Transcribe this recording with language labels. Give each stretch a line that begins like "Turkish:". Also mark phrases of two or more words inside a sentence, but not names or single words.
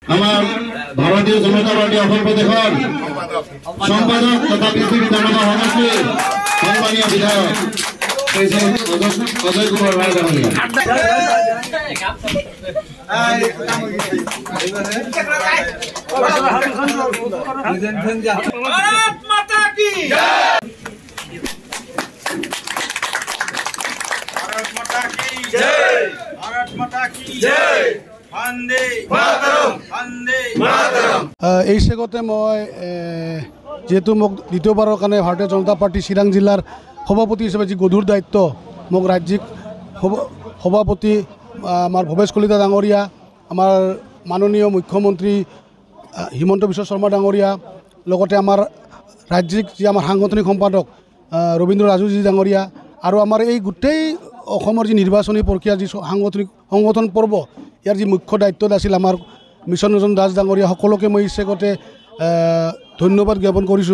Assamese: আমার ভারতীয় জনতা পার্টি অসম প্রদেশৰ সম্পাদক তথা কৃষি বিধানসভা সমষ্টিৰ সম্মানীয় বিধায়ক অজয় কুমার রায় ডাঙৰীয়া।
Hindi: भारत माता की जय, भारत माता की जय, भारत माता की जय, वंदे मातरम, वंदे मातरम।
Assamese: এই চেগতে মই যেহেতু মোক দ্বিতীয়বাৰৰ কাৰণে ভাৰতীয় জনতা পাৰ্টি চিৰাং জিলাৰ সভাপতি হিচাপে যি গধুৰ দায়িত্ব মোক ৰাজ্যিক সভাপতি আমাৰ ভৱেশ কলিতা ডাঙৰীয়া, আমাৰ মাননীয় মুখ্যমন্ত্ৰী হিমন্ত বিশ্ব শৰ্মা ডাঙৰীয়া, লগতে আমাৰ ৰাজ্যিক যি আমাৰ সাংগঠনিক সম্পাদক ৰবীন্দ্ৰ ৰাজুজি ডাঙৰীয়া আৰু আমাৰ এই গোটেই অসমৰ যি নিৰ্বাচনী প্ৰক্ৰিয়া যি সাংগঠনিক সংগঠন পৰ্ব ইয়াৰ যি মুখ্য দায়িত্বত আছিল আমাৰ মিছন ৰঞ্জন দাস ডাঙৰীয়া, সকলোকে মই ইচ্ছাগতে ধন্যবাদ জ্ঞাপন কৰিছোঁ।